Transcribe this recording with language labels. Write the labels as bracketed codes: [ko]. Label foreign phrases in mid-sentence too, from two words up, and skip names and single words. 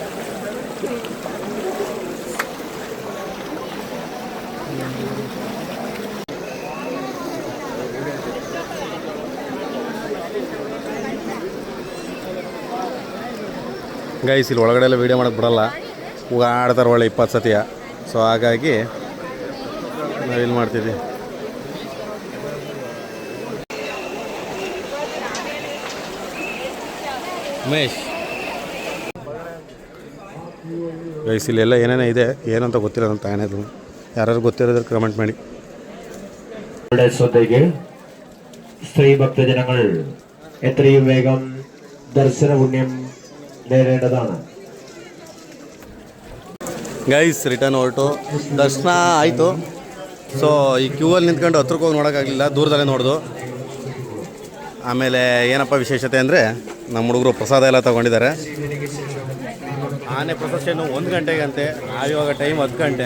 [kn] ಗೈಸ್ ಇಲ್ಲಿ ಒಳಗಡೆ ಎಲ್ಲ ವೀಡಿಯೋ ಮಾಡೋಕ್ಕೆ ಬಿಡಲ್ಲ ಆಡ್ತಾರೆ ಒಳ್ಳೆ 20 ಸತಿಯ ಸೊ ಹಾಗಾಗಿ ನಾವಿಲ್ಲಿ ಮಾಡ್ತಿದ್ವಿ ಉಮೇಶ್ ಗೈಸ್ ಇಲ್ಲೆಲ್ಲ ಏನೇನೋ ಇದೆ ಏನಂತ ಗೊತ್ತಿಲ್ಲ ಅಂತ ಏನೇದು ಯಾರು ಗೊತ್ತಿರೋದ್ರ ಕಮೆಂಟ್ ಮಾಡಿ [ml] സ്ത്രീ ഭക്തജനങ്ങൾ എത്രയും വേഗം ദർശന പുണ്യം നേടേണ്ടതാണ്. [kn] ಗೈಸ್ ರಿಟರ್ನ್ ಹೊರಟು ದರ್ಶನ ಆಯಿತು. ಸೊ ಈ ಕ್ಯೂವಲ್ಲಿ ನಿಂತ್ಕೊಂಡು ಹತ್ರಕ್ಕೆ ಹೋಗಿ ನೋಡೋಕ್ಕಾಗಲಿಲ್ಲ, ದೂರದಲ್ಲೇ ನೋಡ್ದು. ಆಮೇಲೆ ಏನಪ್ಪ ವಿಶೇಷತೆ ಅಂದರೆ ನಮ್ಮ ಹುಡುಗರು ಪ್ರಸಾದ ಎಲ್ಲ ತೊಗೊಂಡಿದ್ದಾರೆ. ಆನೆ ಪ್ರೊಸೆಷನ್ನು 1 ಗಂಟೆಗಂತೆ, ನಾವಿವಾಗ ಟೈಮ್ 10 ಗಂಟೆ.